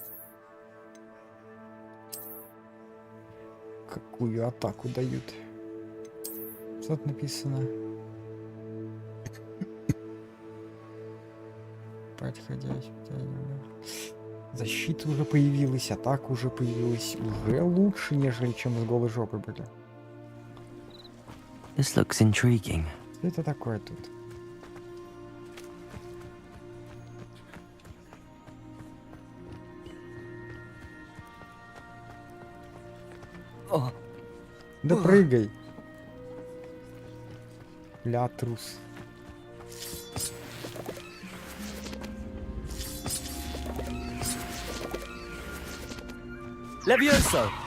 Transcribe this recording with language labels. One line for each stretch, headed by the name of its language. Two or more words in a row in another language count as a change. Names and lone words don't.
Russian: Какую атаку дают? Что тут написано? Подходящий. Защита уже появилась, атака уже появилась. Уже лучше, нежели чем с голой жопой были.
English: This looks intriguing.
Russian: Что это такое тут? Да прыгай. Ля, трус.
Latin: Levioso!